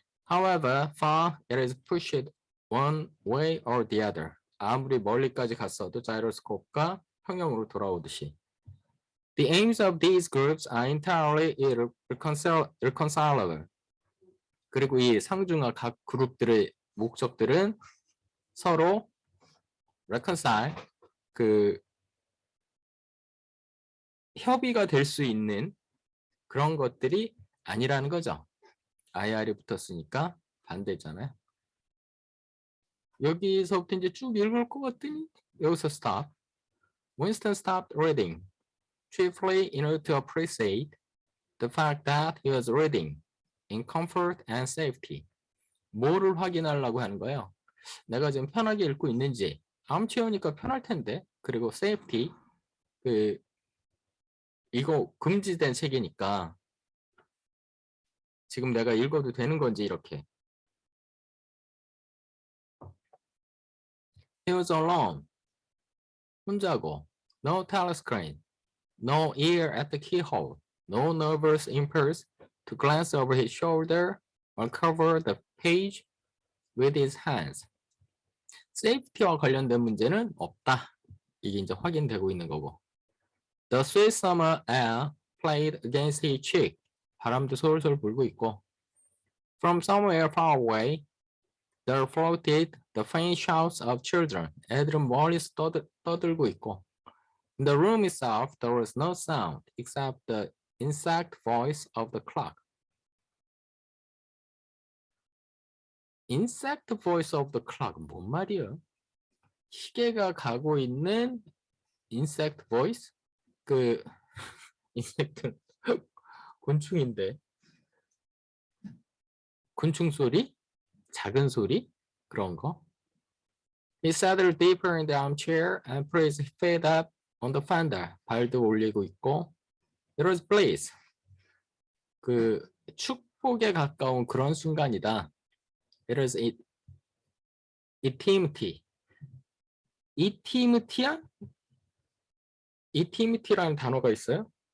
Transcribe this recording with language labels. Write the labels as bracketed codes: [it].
[en] However far it is pushed one way or the other. [ko] 아무리 멀리까지 갔어도 자이로스코프가 평형으로 돌아오듯이. [en] The aims of these groups are entirely irreconcilable. [ko] 그리고 이 상중하 각 그룹들의 목적들은 서로 reconcile, 그 협의가 될 수 있는 그런 것들이 아니라는 거죠. IR이 붙었으니까 반대잖아요. 여기서부터 이제 쭉 읽을 것 같더니 여기서 stop. [en] Winston stopped reading, chiefly in order to appreciate the fact that he was reading in comfort and safety. [ko] 뭐를 확인하려고 하는 거예요? 내가 지금 편하게 읽고 있는지. 다음 채우니까 편할 텐데. 그리고 safety, 그 이거 금지된 책이니까 지금 내가 읽어도 되는 건지 이렇게. [en] He was alone. [ko] 혼자고. [en] No telescreen. No ear at the keyhole. No nervous impulse to glance over his shoulder or cover the page with his hands. [ko] 세이프티와 관련된 문제는 없다. 이게 이제 확인되고 있는 거고. [en] The sweet summer air played against his cheek. [ko] 바람도 솔솔 불고 있고. [en] From somewhere far away, there floated the faint shouts of children. [ko] 애들은 멀리서 떠들고 있고. [en] In the room itself, there was no sound except the insect voice of the clock. Insect voice of the clock, [ko] 뭔 말이야? 시계가 가고 있는 [en] insect voice? [ko] 그 인섹트는 곤충인데 곤충 소리? 작은 소리? 그런 거? [en] He settled deeper in the armchair and put his feet up on the fender. [ko] 발도 올리고 있고. [en] It was bliss. [ko] 그 축복에 가까운 그런 순간이다. [en] It was intimity. intimate야? [ko] intimate라는 단어가 있어요?